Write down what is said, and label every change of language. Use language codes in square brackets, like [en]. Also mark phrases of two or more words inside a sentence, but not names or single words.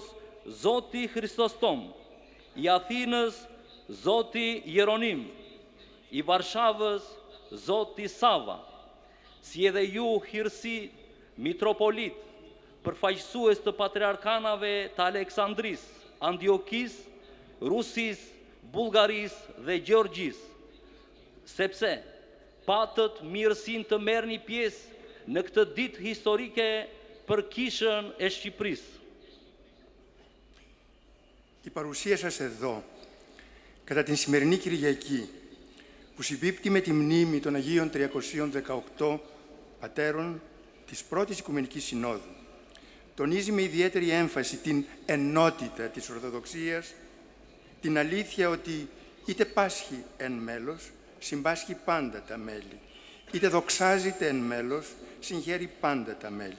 [sq] Zoti Hristostom, i Athinës Zoti Jeronim, i Varshavës Zoti Sava, si edhe ju hirësi mitropolit, përfaqësues të patriarkanave të Aleksandris, Andiokis, Rusis, Bullgaris dhe Gjeorgjis, sepse patët mirësin të merrni pjesë në këtë ditë historike për kishën e Shqipërisë. [el] Η παρουσία σας εδώ, κατά την σημερινή Κυριακή, που συμπίπτει με τη μνήμη των Αγίων 318 πατέρων της πρώτης Οικουμενικής Συνόδου, τονίζει με ιδιαίτερη έμφαση την ενότητα της Ορθοδοξίας, την αλήθεια ότι είτε πάσχει εν μέλος, συμπάσχει πάντα τα μέλη, είτε δοξάζεται εν μέλος, συγχαίρει πάντα τα μέλη.